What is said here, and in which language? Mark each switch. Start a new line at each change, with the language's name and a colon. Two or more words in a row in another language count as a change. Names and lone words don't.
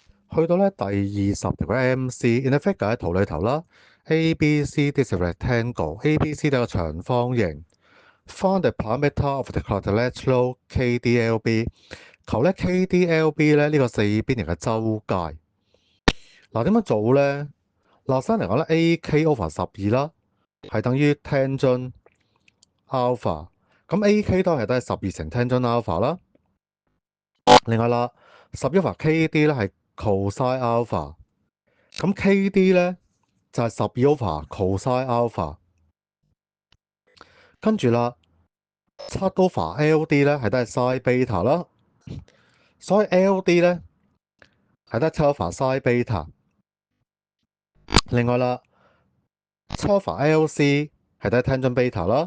Cantonese: 去到咧第20條嘅 MC，
English: in the figure
Cantonese: 喺圖裏頭啦
English: ，ABC this is a rectangle，
Cantonese: ABC 係個長方形。
English: Find the parameter of the quadrilateral KDLB，
Cantonese: 求咧 KDLB 咧呢個四邊形嘅周界。嗱，點樣做咧？嗱，先嚟講咧，AK over 12啦，係等於
English: tangent alpha。
Cantonese: 咁 AK 當然係都係12乘
English: tangent alpha
Cantonese: 啦。另外啦，11 over KD 咧係
English: cosine alpha。
Cantonese: 咁 KD 咧就係12 over
English: cosine alpha。
Cantonese: 跟住啦，7 over LD 咧係都係
English: sin beta
Cantonese: 啦。所以 LD 咧係得7 over
English: sin beta。
Cantonese: 另外啦，7 over LC 係得
English: tangent beta
Cantonese: 啦。